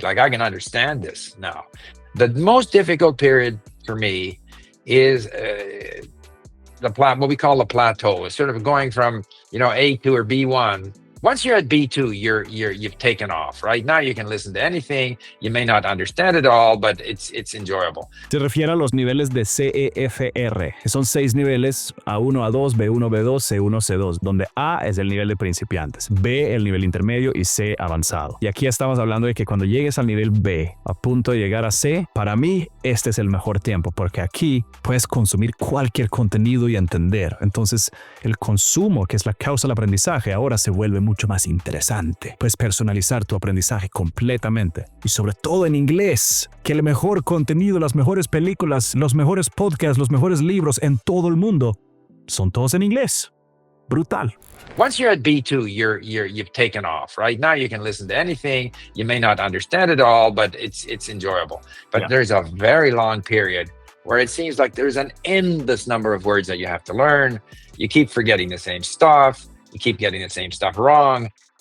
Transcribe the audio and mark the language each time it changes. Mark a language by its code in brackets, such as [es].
[en] Like I can understand this now. The most difficult period for me is what we call the plateau. It's sort of going from A2 or B1. Once you're at B2, you've taken off, right? Now you can listen to anything. You may not understand it all, but it's enjoyable. [es] Se refiere a los niveles de CEFR. Son 6 niveles, A1, A2, B1, B2, C1, C2, donde A es el nivel de principiantes, B el nivel intermedio y C avanzado. Y aquí estamos hablando de que cuando llegues al nivel B, a punto de llegar a C, para mí este es el mejor tiempo, porque aquí puedes consumir cualquier contenido y entender. Entonces, el consumo, que es la causa del aprendizaje, ahora se vuelve mucho más interesante. Puedes personalizar tu aprendizaje completamente y sobre todo en inglés, que el mejor contenido, las mejores películas, los mejores podcasts, los mejores libros en todo el mundo son todos en inglés. Brutal. [en] Once you're at B2, you've taken off, right? Now you can listen to anything. You may not understand it all, but it's enjoyable. But there's a very long period where it seems like there's an endless number of words that you have to learn. You keep forgetting the same stuff. You keep getting the same stuff wrong.